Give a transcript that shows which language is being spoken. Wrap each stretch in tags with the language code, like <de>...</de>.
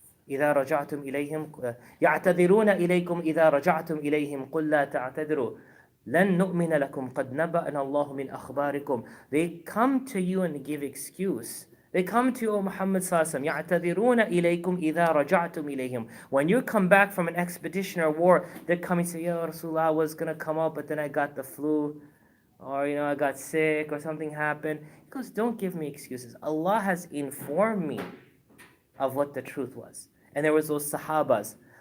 <ar>إذا رجعتم إليهم يعتذرون إليكم إذا رجعتم إليهم قل لا تعتذروا لن نؤمن لكم قد نبأنا الله من أخباركم.</ar> <en>They come to you and give excuse. They come to you, O Muhammad sallallahu alaihi wasallam.</en> <ar>يعتذرون إليكم إذا رجعتم إليهم.</ar> <en>When you come back from an expedition or war, they're coming to say, Ya Rasulullah, I was gonna come out, but then I got the flu, or I got sick, or something happened. He goes, don't give me excuses. Allah has informed me of what the truth was. And there was those Sahabas.</en>